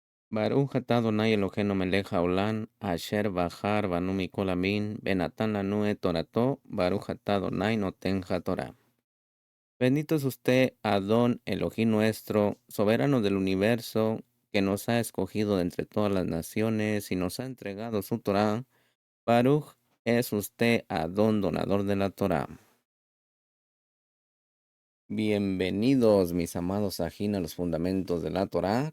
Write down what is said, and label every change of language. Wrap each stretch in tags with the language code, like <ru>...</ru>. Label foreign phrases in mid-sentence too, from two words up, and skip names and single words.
<he>ברוך אתה אדוני אלוהינו מלך העולם, אשר בחר בנו מכל העמים, ונתן לנו את תורתו, ברוך אתה אדוני נותן התורה.</he> <es>Bendito es usted, Adón, Elohim nuestro, soberano del universo, que nos ha escogido de entre todas las naciones y nos ha entregado su Torah. Baruch es usted, Adón, donador de la Torah. Bienvenidos, mis amados Ajín, a los fundamentos de la Torah.</es>